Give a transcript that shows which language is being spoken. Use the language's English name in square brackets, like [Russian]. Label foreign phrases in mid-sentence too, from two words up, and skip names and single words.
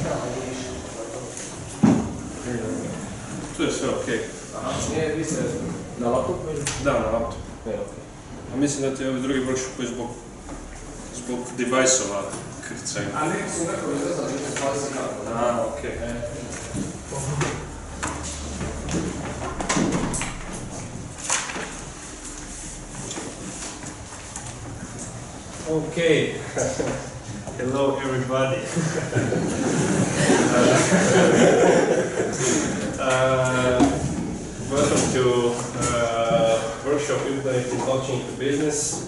[Croatian] Tu je sve okej. Nije, vi ste na laptopu ili? Da, na laptopu. A mislim da ti ovi drugi workshopi zbog device-ova krcaju. A neki su nekako izrazali, neki su 20 kako. A, okej. [English] Okay. Hello, everybody. Welcome to workshop Implementing Blockchain to Business.